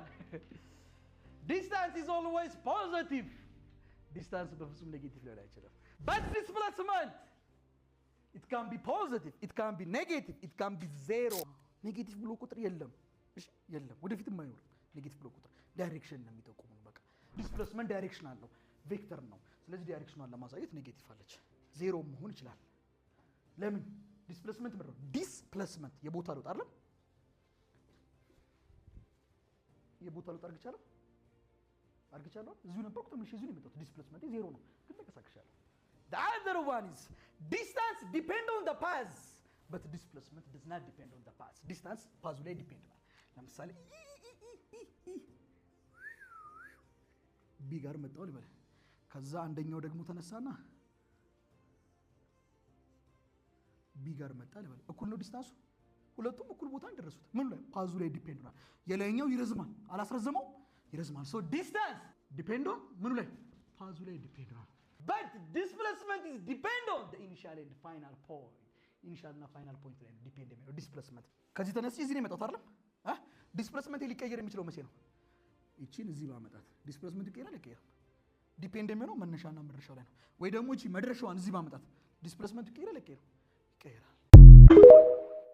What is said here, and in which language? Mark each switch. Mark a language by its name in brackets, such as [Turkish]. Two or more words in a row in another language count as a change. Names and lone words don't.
[English] Distance is always positive. [Amharic] Distance በፍጹም ኔጌቲቭ ሊሆን አይችልም. [English] But displacement, it can be positive, it can be negative, it can be zero. [Amharic] ኔጌቲቭ ብሎ ቁጥር የለም። እሺ የለም፣ ወደፊትም አይኖርም። ኔጌቲቭ ብሎ ቁጥር ዳይሬክሽን ነው የሚጠቁመው። በቃ [English] displacement direction [Amharic] አለው፣ ቬክተር ነው። ስለዚህ ዳይሬክሽኗን ለማሳየት ኔጌቲቭ አለች። ዜሮ መሆን ይችላል። ለምን? ዲስፕሌስመንት ምንድነው? ዲስፕሌስመንት የቦታ ለውጥ አይደል? የቦታ ለውጥ አርግቻለሁ። እዚሁ ነበርኩ ተመልሼ እዚሁ ነው የመጣሁት። ዲስፕሌስመንት ዜሮ ነው፣ ግን ተንቀሳቅሻለሁ። [English] The other one is distance depend on the path, but displacement does not depend on the path. Distance path [Amharic] ላይ ዲፔንድ ነው። ለምሳሌ ቢ ጋር መጣው ልበል። ከዛ አንደኛው ደግሞ ተነሳና ቢ ጋር መጣ ልበል። እኩል ነው ዲስታንሱ። ሁለቱም እኩል ቦታ እንደረሱት ምን ላይ ፓዙ ላይ ዲፔንድ ነው። የላይኛው ይረዝማል፣ አላስረዘመው ይረዝማል። [English] so distance depend on [Amharic] ምን ላይ ፓዙ ላይ ዲፔንድ ነው። [English] but displacement is depend on the initial and final point. [Amharic] initial እና [English] final point [Amharic] ላይ ዲፔንድ የሚለው displacement። ከዚህ ተነስቼ እዚህ ነው የመጣሁት አይደል? displacement ሊቀየር የሚችለው መቼ ነው? እቺን እዚህ ባመጣት displacement ይቀየራል አይቀየርም? ዲፔንድ የሚሆነው መነሻና መድረሻው ላይ ነው። ወይ ደግሞ እቺ መድረሻዋን እዚህ ባመጣት displacement ይቀየራል አይቀየርም? ይቀየራል።